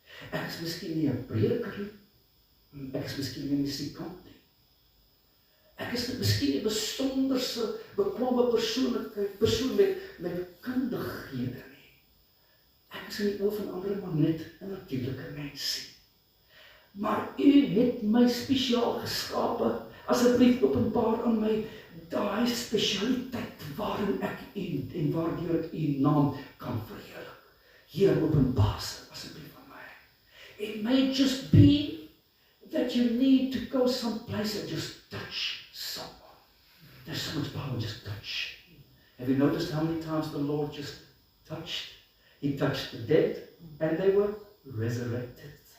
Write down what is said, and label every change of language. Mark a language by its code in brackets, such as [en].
[af] Ek is miskien nie 'n prediker nie. Ek is miskien nie 'n musikant nie. Ek is miskien 'n besonderse, bekwame persoon met kundighede nie. Ek is in die oë van ander maar net 'n natuurlike mensie. Maar u het my spesiaal geskape, asseblief openbaar aan my daai spesialiteit waarin ek u en waardeur ek u naam kan verheerlik. Here, openbaar se asseblief aan my. [en] It may just be that you need to go someplace and just touch someone. There's so much power in just touch. Have you noticed how many times the Lord just touched? He touched the dead and they were resurrected.